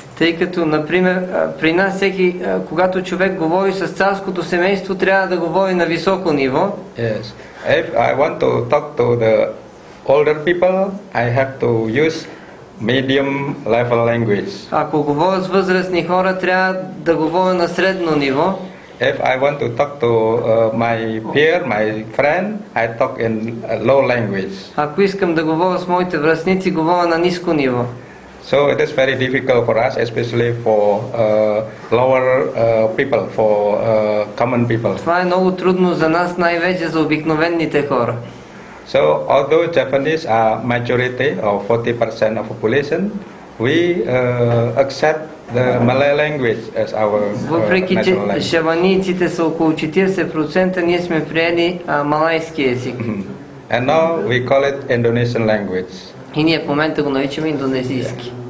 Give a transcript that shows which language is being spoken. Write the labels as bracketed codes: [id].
[bg] Тъй като, например, при нас когато човек говори с царското семейство, трябва да говори на високо ниво. [en] Yes. If I want to talk to the older people, I have to use medium level language. [bg] Ако говоря с възрастни хора, трябва да говоря на средно ниво. [en] If I want to talk to my peer, my friend, I talk in low language. [bg] Ако искам да говоря с моите връстници, говоря на ниско ниво. [en] So it is very difficult for us, especially for lower people, for common people. [bg] Това е много трудно за нас, най-вече за обикновените хора. [en] So although Japanese are majority of 40% of population, we accept the Malay language as our [bg] въпреки че [en] national language. [bg] шаванийците са около 40%, ние сме приели малайски език. [en] And now we call it Indonesian language. [bg] И ние в момента го наричаме индонезийски.